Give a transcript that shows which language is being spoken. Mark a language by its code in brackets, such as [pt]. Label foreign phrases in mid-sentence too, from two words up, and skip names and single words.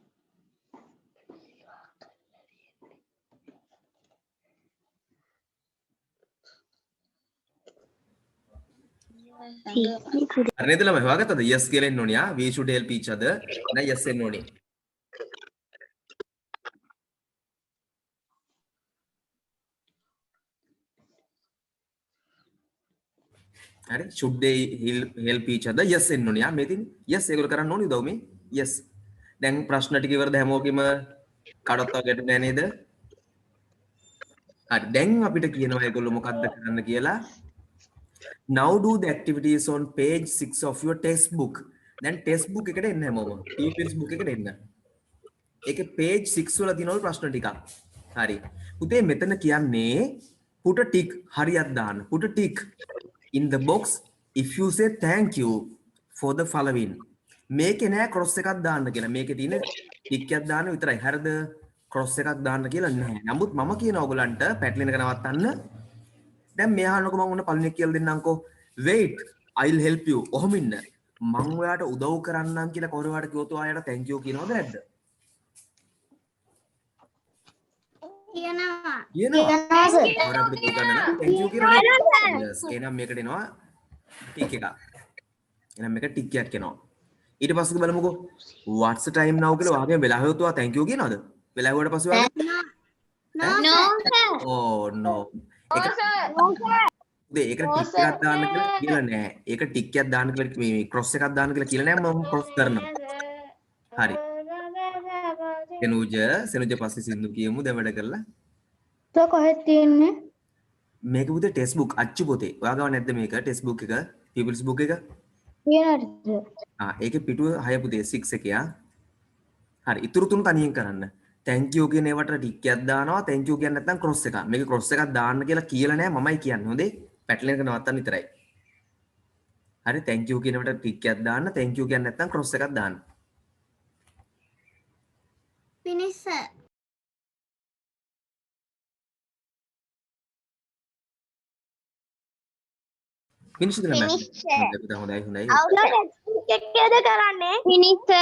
[si] අර නේද ළමයි හොයාගත්තද yes කියලා එන්න ඕනේ [en] we should help each other [si] එහෙනම් yes එන්න ඕනේ හරි [en] should they help each other [si] yes එන්න ඕනේ මේ තියෙන්නේ yes ඒගොල්ලෝ කරන්න ඕනේ උදව් මේ yes දැන් ප්‍රශ්න ටික ඉවරද හැමෝගෙම කඩත් වගේට නෑ නේද හරි දැන් අපිට කියනවා ඒගොල්ලෝ මොකද්ද කරන්න කියලා [en] now do the activities on page 6 of your textbook [si] දැන් textbook එකට එන්න හැමෝම textbook එකට එන්න ඒකේ page 6 වල තියෙනවා ප්‍රශ්න ටිකක් හරි පුතේ මෙතන කියන්නේ [en] put a tick [si] හරියක් දාන්න. [en] put a tick in the box if you say thank you for the following. [si] මේකේ නෑ cross එකක් දාන්න කියලා. මේකේ තියෙන tick එකක් දාන්න විතරයි. හරිද? cross එකක් දාන්න කියලා නැහැ. නමුත් මම කියන ඔයගලන්ට පැටලෙන එක නවත්තන්න. දැන් මෙයා අහන්නකො මම උන්න පළවෙනි එක කියලා දෙන්නම්කෝ. [en] wait I'll help you. [si] ඔහොම ඉන්න. මම ඔයාට උදව් කරන්නම් කියලා කවුරුහට කිව්වොත් ඔයාට [en] thank you [si] කියනවද නැද්ද? කියනවා. කියනවා. ඔයාට උදව් කරන්න නම් [en] thank you [si] කියලා නේද? yes. එහෙනම් මේකට එනවා tick එකක්. එහෙනම් මේක tick එකක් එනවා. ඊට පස්සේ බලමුකෝ [en] what's the time now [si] කියලා වාගේ වෙලා හොයුවා [en] thank you [si] කියනවද? වෙලා හොයවට පස්සේ වාගේ [en] No sir. oh no. [si] ඒක ඒකට ටික් එකක් දාන්න කියලා නෑ. ඒක ටික් එකක් දාන්න කියලා මේ ක්‍රොස් එකක් දාන්න කියලා කියලා නෑ මම ක්‍රොස් කරනවා. හරි. සෙනුජ පස්සේ සින්දු කියමු දැන් වැඩ කරලා. તો කොහෙද තියෙන්නේ? මේක පුතේ [en] text book [si] අච්චු පොතේ. ඔයා ගාව නැද්ද මේක [en] text book [si] එක? [en] pupil's book [si] එක? තියෙනවද? ඒකේ පිටුව 6 පුතේ 6 එක යා. හරි. ඉතුරු තුන තනියෙන් කරන්න. [en] thank you [si] කියන ඒවට ටික් එකක් දානවා. [en] thank you [si] කියන්නේ නැත්නම් ක්‍රොස් එකක්. මේක ක්‍රොස් එකක් දාන්න කියලා නෑ මමයි කියන්නේ. හොඳේ. පැටලෙන එක නවත්තන්න විතරයි. හරි [en] thank you [si] කියනකට ටික් එකක් දාන්න. [en] thank you [si] කියන්නේ නැත්නම් ක්‍රොස් එකක් දාන්න. [en] Finish sir. [si] finish කරලා මම. [en] Finish. [si] හොඳයි. එකද කරන්නේ? [en] Finish sir.